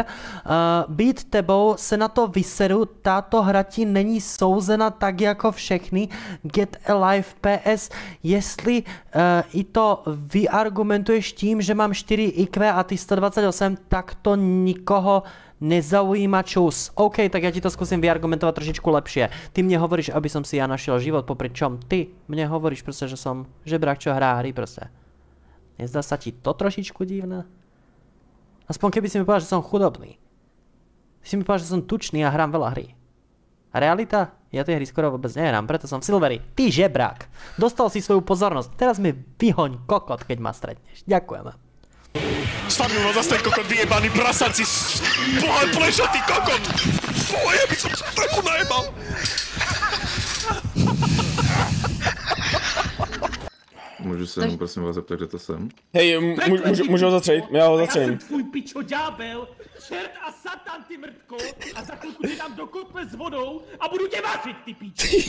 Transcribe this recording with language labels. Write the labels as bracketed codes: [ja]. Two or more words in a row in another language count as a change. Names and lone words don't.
[cs] Být tebou se na to vyseru, tato hra ti není souzena tak jako všechny. Get Alive PS, jestli i to vyargumentuješ tím, že mám 4 IQ a ty 128, tak to [sk] nikoho nezaujíma čus. [cs] OK, tak já ti to zkusím vyargumentovat trošičku lepšie. [sk] Ty mě hovoríš, aby som si ja našiel život, popri čom ty mne hovoríš prostě, že som žebrák, čo hrá hry prostě. Nezdá sa ti to trošičku divné? Aspoň keby si mi povedal, že som chudobný. Si mi povedal, že som tučný a hrám veľa hry. A realita? Ja tie hry skoro vôbec nehrám, preto som silvery. Ty žebrák. Dostal si svoju pozornosť. Teraz mi vyhoň kokot, keď ma stretneš. Ďakujeme. Stavil ho zase ten kokot vyjebaný prasaci. Boha plešatý kokot. Boha, by som sa trochu najebal. [cs] Můžu se jenom prosím vás zeptat, kde to jsem? Hej, můžu ho zatřelit? Já ho zatřelím. Já jsem tvůj pičo ďábel, čert a satan, ty mrtko, a za chvilku ti dám do kotle s vodou a budu tě vařit, ty pičo.